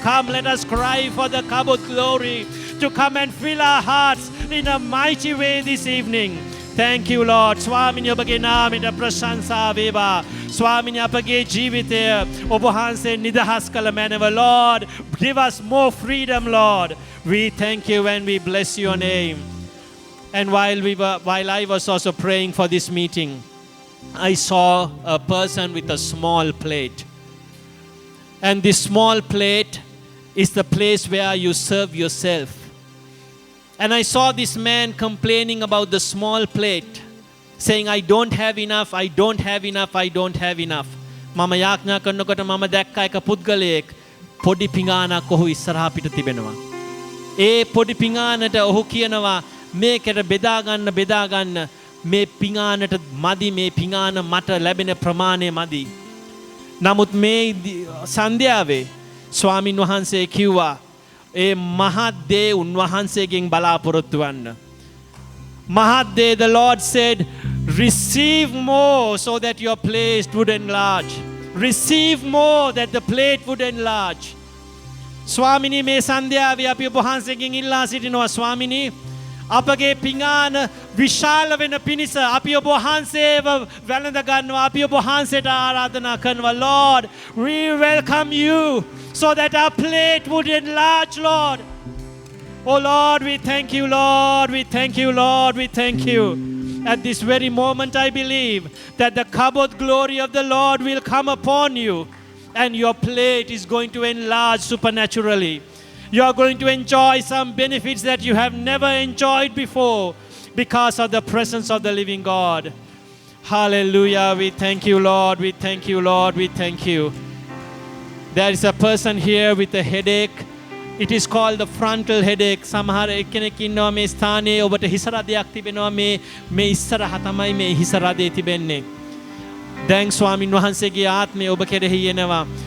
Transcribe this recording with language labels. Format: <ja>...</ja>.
<en>Come, let us cry for the kabod glory to come and fill our hearts in a mighty way this evening. Thank you Lord.</en> <si>ස්වාමිනී ඔබගේ නාමයට ප්‍රශංසා වේවා. ස්වාමිනී අපගේ ජීවිතය ඔබ වහන්සේ නිදහස් කළ මැනව.</si> <en>Lord, give us more freedom, Lord. We thank you and we bless your name. And while I was also praying for this meeting, I saw a person with a small plate. And this small plate is the place where you serve yourself. And I saw this man complaining about the small plate, saying, I don't have enough, I don't have enough, I don't have enough.</en> <si>මම යාඥා කරනකොට මම දැක්ක එක පුද්ගලයෙක් පොඩි පිඟානක් ඔහු ඉස්සරහා පිට තිබෙනවා. ඒ පොඩි පිඟානට ඔහු කියනවා මේකට බෙදා ගන්න මේ පිඟානට මදි මේ පිඟාන මට ලැබෙන ප්‍රමාණය මදි. නමුත් මේ සන්ධ්‍යාවේ ස්වාමින් වහන්සේ කිව්වා ඒ මහත් දේ උන්වහන්සේගෙන් බලාපොරොත්තු වන්න. මහත් දේ,</si> <en>the Lord said, receive more so that your plate would enlarge. Receive more that the plate would enlarge.</en> <si>ස්වාමිනී මේ සන්ධ්‍යාවේ අපි ඔබ වහන්සේගෙන් ඉල්ලා සිටිනවා ස්වාමිනී අපගේ පිඟාන විශාල වෙන පිණිස අපි ඔබ වහන්සේව වැළඳ ගන්නවා අපි ඔබ වහන්සේට ආරාධනා කරනවා</si> <en>Lord we welcome you so that our plate would enlarge Lord. Oh Lord, we thank you Lord, we thank you Lord, we thank you. At this very moment I believe that the kabod glory of the Lord will come upon you and your plate is going to enlarge supernaturally. You are going to enjoy some benefits that you have never enjoyed before because of the presence of the living God. Hallelujah. We thank you, Lord. We thank you, Lord. We thank you. There is a person here with a headache. It is called the frontal headache.</en> <si>සමහර එක්කෙනෙක් ඉන්නවා මේ ස්ථානයේ ඔබට හිස රදයක් තිබෙනවා මේ ඉස්සරහ තමයි මේ හිස රදේ තිබෙන්නේ. දැන් ස්වාමින් වහන්සේගේ ආත්මය ඔබ කෙරෙහි එනවා.</si>